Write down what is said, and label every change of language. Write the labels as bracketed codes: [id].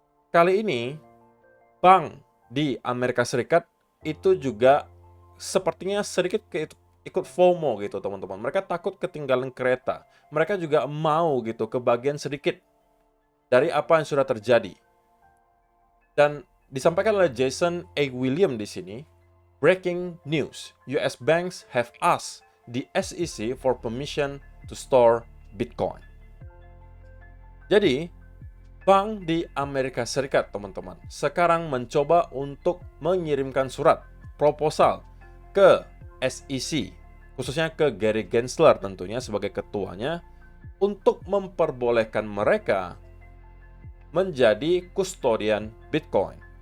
[id] Kali ini, bank di Amerika Serikat itu juga sepertinya sedikit ikut FOMO gitu teman-teman. Mereka takut ketinggalan kereta. Mereka juga mau gitu kebagian sedikit dari apa yang sudah terjadi. Dan disampaikan oleh Jason A. [en] William [id] di sini, [en] breaking news, US banks have asked the SEC for permission to store Bitcoin. [id] Jadi, bank di Amerika Serikat, teman-teman, sekarang mencoba untuk mengirimkan surat proposal ke SEC, khususnya ke Gary Gensler tentunya sebagai ketuanya, untuk memperbolehkan mereka menjadi kustodian Bitcoin.